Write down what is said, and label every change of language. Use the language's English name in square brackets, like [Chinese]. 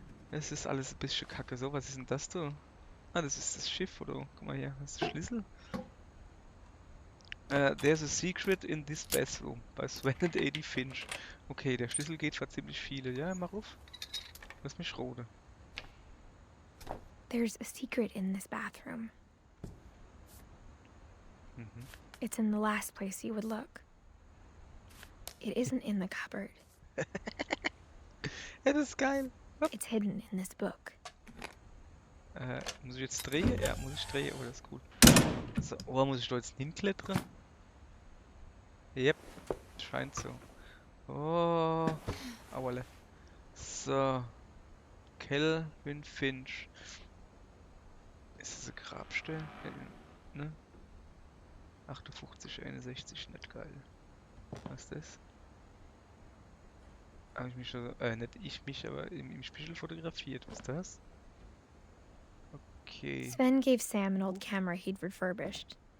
[German] Es ist alles ein bisschen kacke. So, was ist denn das da? Ah, das ist das Schiff, oder? Guck mal hier, das ist der Schlüssel. [English] There's a secret in this bathroom bei Sven and Edie Finch. [German] Okay, der Schlüssel geht für ziemlich viele. Ja, mach auf. Lass mich rote. [English] There's a secret in this bathroom. Mhm. It's in the last place you would look. It isn't in the cupboard. [German] Ja, das ist geil. [English] It's hidden in this book. [German] Muss ich jetzt drehen? Ja, muss ich drehen. Oh, das ist gut. So, oh, muss ich da jetzt hinklettern? Yep, scheint so. Oh, auerle. So. [English] Kelvin Finch. [German] Ist das eine Grabstelle? Ne? 58, 61, nicht geil. Was ist das? Habe ich mich schon, nicht ich mich, aber im Spiegel fotografiert. Was ist das? Okay. [English] Sven gave Sam an old camera he'd refurbished.